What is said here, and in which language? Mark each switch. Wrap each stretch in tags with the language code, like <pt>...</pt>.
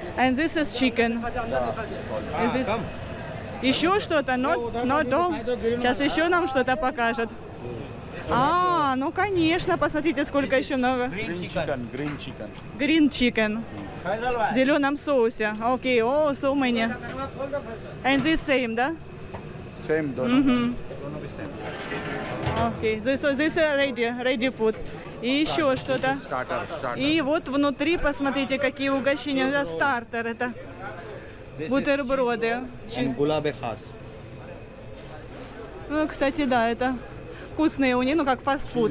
<en>And this is chicken. And this...</en> <ru>Еще что-то?</ru> <en>Not all.</en> <ru>Сейчас еще нам что-то покажет. А, ну конечно, посмотрите, сколько еще много.</ru> <en>Green chicken.</en> <ru>В зеленом соусе.</ru> <en>Окей, о, so many. And this same, да? Same, don't. Окей, this ready food.</en> <ru>И еще что-то.</ru> <en>Starter.</en> <ru>И вот внутри, посмотрите, какие угощения. Это стартер, это бутерброды.</ru> <en>And gulabe khas.</en> <ru>Ну, кстати, да, это вкусные у них, ну, как фастфуд.</ru>